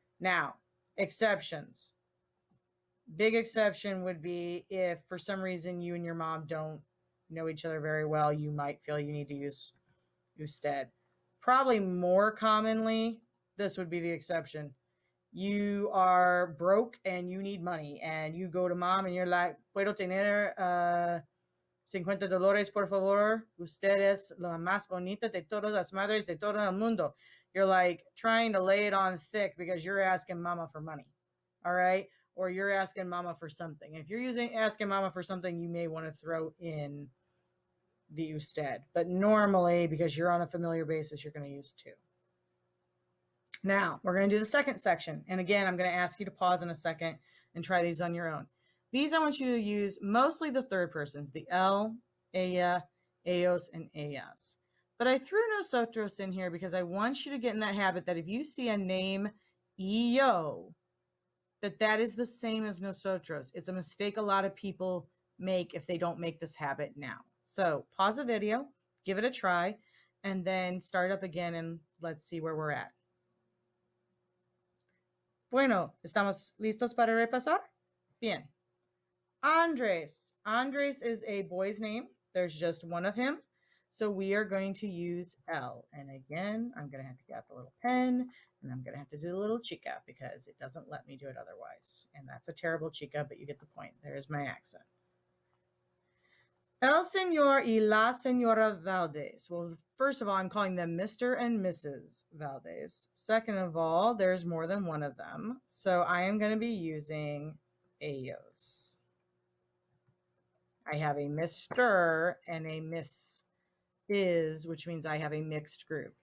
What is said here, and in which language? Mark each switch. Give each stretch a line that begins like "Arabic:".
English: Now, exceptions. Big exception would be if for some reason you and your mom don't know each other very well, you might feel you need to use usted. Probably more commonly, this would be the exception. You are broke and you need money, and you go to mom and you're like,
Spanish: puedo tener 50 dólares, por favor. Usted es la más bonita de todas las madres de todo el mundo.
English: You're like trying to lay it on thick because you're asking mama for money. All right. Or you're asking mama for something. If you're asking mama for something, you may want to throw in the usted. But normally, because you're on a familiar basis, you're going to use to. Now, we're going to do the second section. And again, I'm going to ask you to pause in a second and try these on your own. These I want you to use mostly the third persons, the él, ella, ellos, and ellas. But I threw nosotros in here because I want you to get in that habit that if you see a name yo, that is the same as nosotros. It's a mistake a lot of people make if they don't make this habit now. So pause the video, give it a try, and then start up again and let's see where we're at.
Spanish: Bueno, ¿estamos listos para repasar? Bien.
English: Andres. Andres is a boy's name. There's just one of him. So we are going to use él. And again, I'm going to have to get out the little pen, and I'm going to have to do the little chica because it doesn't let me do it otherwise. And that's a terrible chica, but you get the point. There's my accent.
Spanish: El señor y la señora Valdez.
English: Well, first of all, I'm calling them Mr. and Mrs. Valdez. Second of all, there's more than one of them. So I am going to be using ellos. I have a Mr. and a Miss is, which means I have a mixed group.